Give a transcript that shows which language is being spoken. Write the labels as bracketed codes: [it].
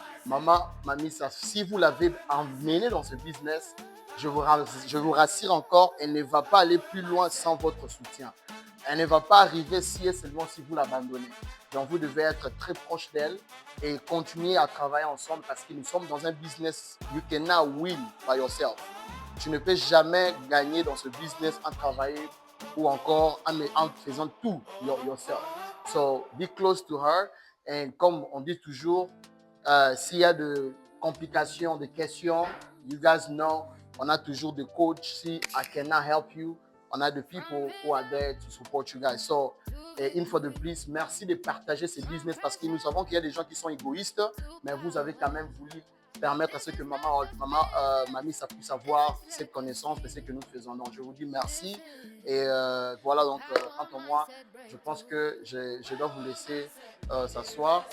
[fr] Maman, Mamie, si vous l'avez emmené dans ce business, je vous rassure encore, elle ne va pas aller plus loin sans votre soutien. Elle ne va pas arriver si et seulement si vous l'abandonnez. Donc, vous devez être très proche d'elle et continuer à travailler ensemble parce que nous sommes dans un business. [en] You cannot win by yourself. [fr] Tu ne peux jamais gagner dans ce business en travaillant ou encore en faisant tout yourself. [en] So, be close to her. [fr] Et comme on dit toujours, s'il y a de complications, de questions, [en] you guys know, [fr] on a toujours des coachs. [en] Si I cannot help you, [fr] on a des [en] people who are there to support you guys. [fr] So, une fois de plus, merci de partager ce business parce que nous savons qu'il y a des gens qui sont égoïstes, mais vous avez quand même voulu permettre à ce que Mamie, ça puisse avoir cette connaissance de ce que nous faisons. Donc, je vous dis merci. Et voilà, donc, quant à moi, je pense que je dois vous laisser s'asseoir.